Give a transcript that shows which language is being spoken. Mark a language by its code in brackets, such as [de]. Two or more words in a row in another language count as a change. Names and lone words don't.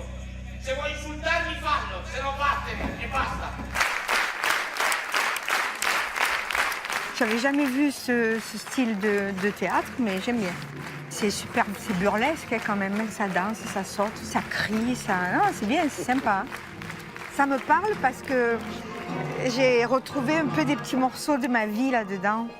[it] Se vuoi insultarmi fallo, se no vattene e basta. [fr] J'avais jamais vu ce style de théâtre, mais j'aime bien. C'est super, c'est burlesque hein, quand même, ça danse, ça saute, ça crie, c'est bien, c'est sympa. Ça me parle parce que j'ai retrouvé un peu des petits morceaux de ma vie là-dedans.